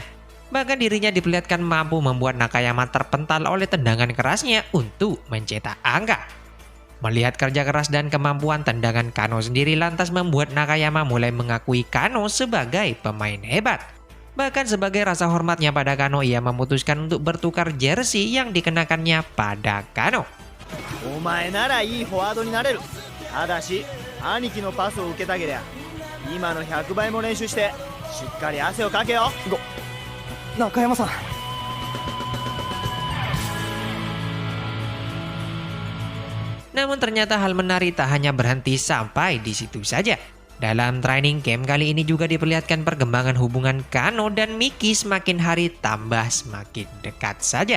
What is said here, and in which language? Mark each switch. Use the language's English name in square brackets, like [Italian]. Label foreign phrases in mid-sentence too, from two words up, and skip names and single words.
[Indonesian] Bahkan dirinya diperlihatkan mampu membuat Nakayama terpental oleh tendangan kerasnya untuk mencetak angka. Melihat kerja keras dan kemampuan tendangan Kano sendiri lantas membuat Nakayama mulai mengakui Kano sebagai pemain hebat. Bahkan sebagai rasa hormatnya pada Kano, ia memutuskan untuk bertukar jersey yang dikenakannya pada Kano. [Japanese] お前ならいいフォワードになれる。ただし兄貴のパスを受けたけりゃ今の100倍も練習してしっかり汗をかけよ。中山さん。 [Indonesian] Namun ternyata hal menarik tak hanya berhenti sampai di situ saja. Dalam [English] training camp [Indonesian] kali ini juga diperlihatkan perkembangan hubungan Kano dan Miki semakin hari tambah semakin dekat saja.